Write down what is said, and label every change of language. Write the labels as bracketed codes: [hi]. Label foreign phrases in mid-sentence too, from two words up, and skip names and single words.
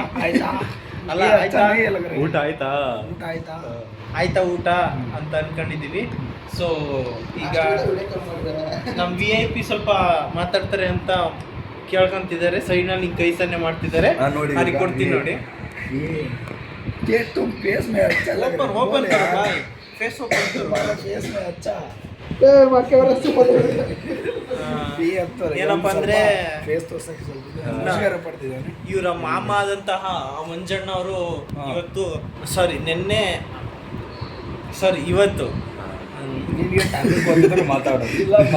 [kn] ಅಲ್ಲ ಊಟ ಆಯ್ತಾ ಆಯ್ತಾ ಊಟ ಅಂತ ಅನ್ಕೊಂಡಿದೀವಿ. ಸೊ ಈಗ ನಮ್ಮ VIP ಸ್ವಲ್ಪ ಮಾತಾಡ್ತಾರೆ ಅಂತ ಕೇಳ್ಕೊಂತಿದ್ದಾರೆ. ಸೈಡ್ನಲ್ಲಿ ಕೈ ಸನ್ನೆ ಮಾಡ್ತಿದ್ದಾರೆ. ಅದಕ್ಕೆ ಕೊಡ್ತೀನಿ ನೋಡಿ. [hi] तुम फेस में अच्छा लग रहा है. ओपन करो भाई, फेस ओपन करो. फेस में अच्छा [kn] ಏನಪ್ಪ ಅಂದ್ರೆ ಫೇಸ್ ತೋರ್ಸಕ್ಕೆ ಸ್ವಲ್ಪ ಪಡ್ತಿದ್ದಾನೆ. ಇವರ ಮಾಮ ಆದಂತಹ ಮಂಜಣ್ಣ ಅವರು ಇವತ್ತು ಇವತ್ತು ನಿನಗೆ ಟಾಪಿಕ್ ಬಂದ್ರೆ ಮಾತಾಡೋದು